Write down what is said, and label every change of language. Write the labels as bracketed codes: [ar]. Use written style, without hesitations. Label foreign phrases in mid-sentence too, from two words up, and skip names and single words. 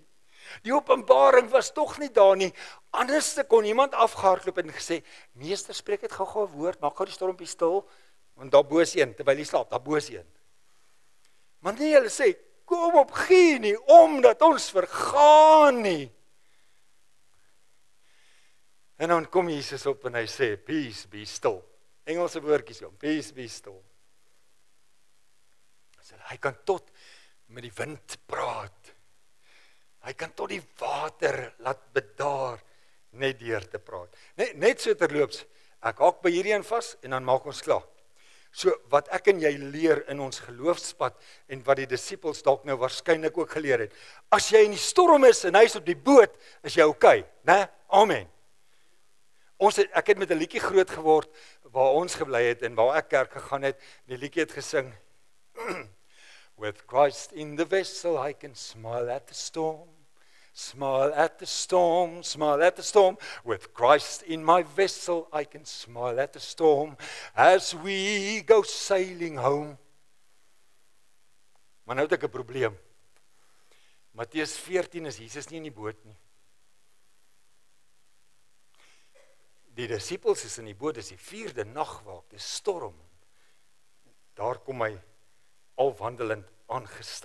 [af] Die openbaring was tog nie daar nie. Anders kon iemand afgehardloop en gesê, meester, spreek het gou-gou 'n woord, maak gou die stormpie stil, want daar bo is een, terwyl hy slaap, daar bo is een. Maar nie, hulle sê, kom op, gee nie, omdat ons vergaan nie. En dan kom Jesus op en hy sê, [en] peace be still. [af] Engelse woordjies om, [en] peace be still. [af] So, hy kan tot met die wind praat. Hy kan tot die water laat bedaar, net deur te praat. Net so terloops, ek haak by hierdie een vas en dan maak ons klaar. So wat ek en jy leer in ons geloofspad en wat die disippels dalk nou waarskynlik ook geleer het. As jy in die storm is en hy is op die boot, is jy okay, né? Amen. Ek het met 'n liedjie groot geword waar ons gebly het en waar ek kerk gegaan het. Die liedjie het gesing [en] With Christ in the vessel I can smile at the storm. Smile at the storm, smile at the storm. With Christ in my vessel, I can smile at the storm as we go sailing home. [af] Maar nou het ek 'n probleem. Matteus 14 is Jesus nie in die boot nie. Die disippels is in die boot, dis die 4de nagwaak, dis storm. Daar kom hy al wandelend aangestap.